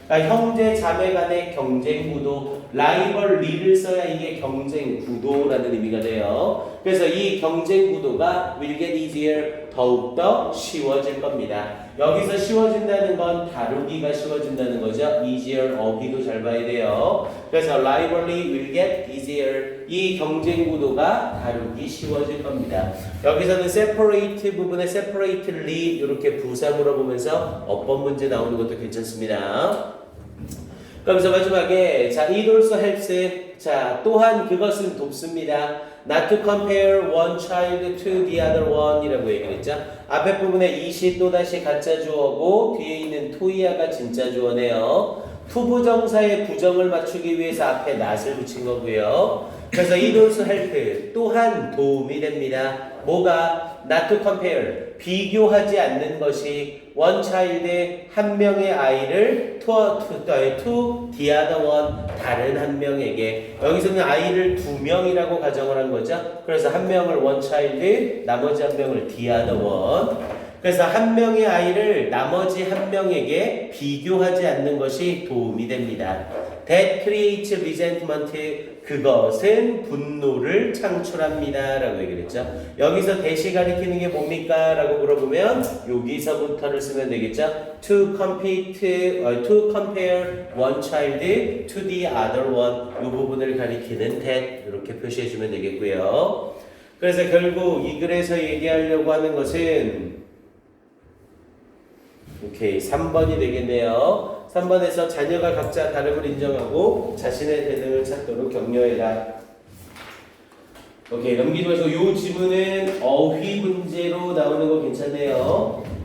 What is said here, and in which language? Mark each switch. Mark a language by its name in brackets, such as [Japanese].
[Korean] 그러니까 형제 자매 간의 경쟁 구도, rivalry를 써야 이게 경쟁 구도라는 의미가 돼요. 그래서 이 경쟁 구도가 [English] will get easier, [Korean] 더욱더 쉬워질 겁니다. 여기서 쉬워진다는 건 다루기가 쉬워진다는 거죠. easier, 어휘도 잘 봐야 돼요. 그래서 [English] rivalry will get easier. [Korean] 이 경쟁 구도가 다루기 쉬워질 겁니다. 여기서는 separate 부분에 separately 이렇게 부사 물어보면서 어법 문제 나오는 것도 괜찮습니다. 그러면서 마지막에 자, [English] it also helps. [Korean] 자, 또한 그것은 돕습니다. [English] Not to compare one child to the other one [Korean] 이라고 얘기를 했죠. 앞에 부분에 it이 또다시 가짜 주어고 뒤에 있는 to야가 진짜 주어네요. 투부정사의 부정을 맞추기 위해서 앞에 not을 붙인 거고요. 그래서 [English] it also help [Korean] 또한 도움이 됩니다. 뭐가? [English] Not to compare [Korean] 비교하지 않는 것이 [English] one child [Korean] 한 명의 아이를 [English] to the other one [Korean] 다른 한 명에게 여기서는 아이를 두 명이라고 가정을 한 거죠. 그래서 한 명을 [English] one child [Korean] 나머지 한 명을 [English] the other one [Korean] 그래서 한 명의 아이를 나머지 한 명에게 비교하지 않는 것이 도움이 됩니다. [English] That creates resentment [Korean] 그것은 분노를 창출합니다 라고 얘기를 했죠. 여기서 that이 가리키는 게 뭡니까? 라고 물어보면 여기서부터를 쓰면 되겠죠. [English] To compare one child to the other one [Korean] 이 부분을 가리키는 that 이렇게 표시해 주면 되겠고요. 그래서 결국 이 글에서 얘기하려고 하는 것은 오케이 3번이 되겠네요. 3번에서 자녀가 각자 다름을 인정하고 자신의 대등을 찾도록 격려해라. 오케이 넘기지 마시고 이 지문은 어휘 문제로 나오는 거 괜찮네요.